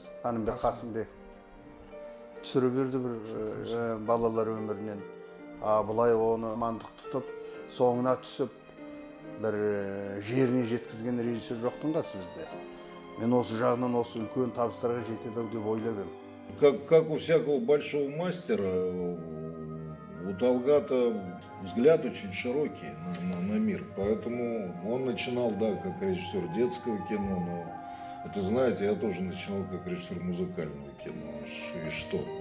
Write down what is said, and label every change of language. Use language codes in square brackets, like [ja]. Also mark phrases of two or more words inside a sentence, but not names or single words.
[kk] Қанымбек Қасымбек түсіріп берді бір балалар өмірінен. Бұлай оны мандық тұтып, соңына түсіп, бір жеріне жеткізген режиссер жоқтың қасы бізде. Мен осы жағынан осы үлкен табыстарға жетеді деп ойлап едім. [ru] Как у всякого большого мастера, у Талгата взгляд очень широкий на мир. Поэтому он начинал, да, как режиссер детского кино, но это, знаете, я тоже начинал как режиссер музыкального кино. И что?